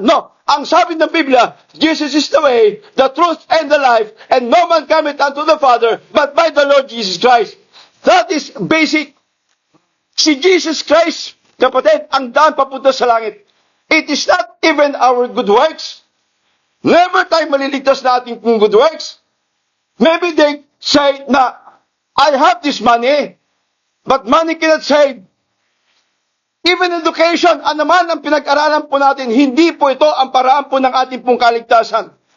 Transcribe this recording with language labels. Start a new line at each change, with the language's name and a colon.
English: No,
Filipino: ang sabi ng Biblia,
English: Jesus is the way, the truth, and the life, and no man cometh unto the Father, but by the Lord Jesus Christ. That is basic.
Filipino: Si Jesus Christ, kapatid, ang daan papunta sa langit.
English: It is not even our good works. Never
Filipino: tayo maliligtas na ating
English: good works. Maybe they say na, I have this money, but money cannot save. Even education,
Filipino: naman ang pinag-aralan po natin, hindi po ito ang paraan po ng ating pong kaligtasan.